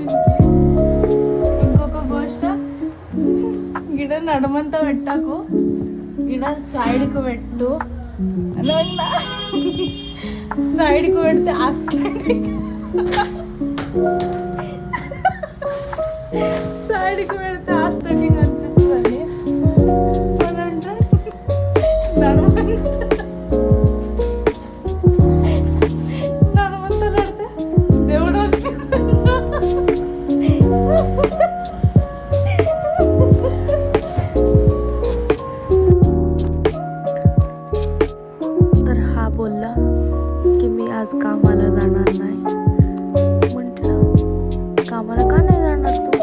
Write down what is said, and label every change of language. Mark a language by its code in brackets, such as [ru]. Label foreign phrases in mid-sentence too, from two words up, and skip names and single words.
[te] ఇంకొక గోష్ట గిడ నడమంతా పెట్టాకు, గిడ సైడ్కు పెట్టు అని సైడ్కి పెడితే సైడ్కి పెడితే ఆస్థెటిక్ అనిపిస్తుంది. నడమంతా పెడితే దేవుడు అనిపిస్తుంది. [mr] तर हा बोलला की मी आज कामाला जाणार नाही. म्हटलं कामाला का नाही जाणार तू?